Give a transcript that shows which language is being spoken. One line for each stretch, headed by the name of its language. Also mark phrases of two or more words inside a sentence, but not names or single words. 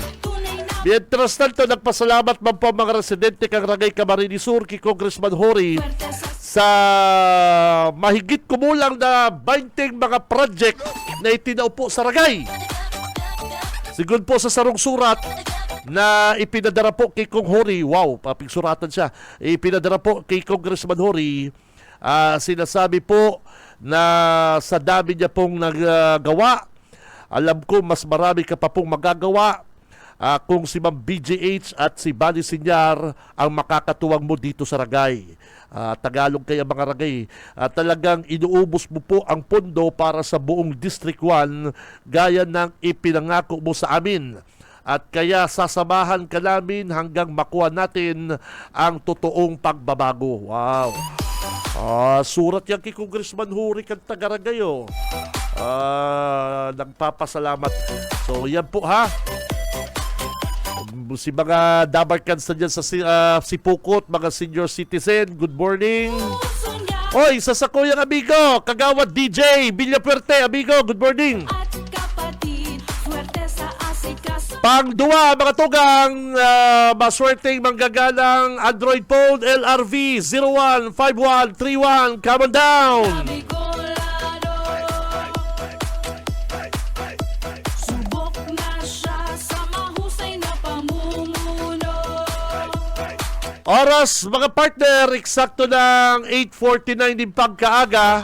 Spanish: Mientras tanto,
Bikol: nagpasalamat man po mga residente kang Ragay Camarines Sur kay Congressman Hori sa mahigit kumulang na 20 mga project na itinao po sa Ragay. Sigun po sa sarong surat na ipinadara po kay Kong Hori. Wow, papigsuratan siya. Ipinadara po kay Congressman Hori.
Filipino: Sinasabi po na sa dami niya pong nagawa, alam ko mas marami ka pa pong magagawa. Kung si Ma'am BGH at si Bani Sinyar ang makakatuwang mo dito sa Ragay. Tagalog kaya mga Ragay. Talagang inuubos mo po ang pondo para sa buong District 1 gaya ng ipinangako mo sa amin. At kaya sasamahan ka namin hanggang makuha natin ang totoong pagbabago. Wow!
Bikol: Surat yan kay Congressman Huri kang taga-Ragay.
Filipino: Nagpapasalamat. So yan po ha.
Bikol: Si mga Damarkans na dyan sa Sipukot, mga senior citizen,
English: good morning.
Bikol: Oy, sa sakuyang amigo, Kagawad DJ, Villafuerte, amigo,
English: good morning.
Filipino: at kapatid,
Bikol: Pang-2, mga tugang, maswerteng manggagalang Android phone LRV 015131.
English: Come on down!
Bikol: Bicolano.
Filipino: Subok na siya sa mahusay na pamumuno.
Bikol: Oras, mga partner, eksakto ng 8:49 din pagkaaga.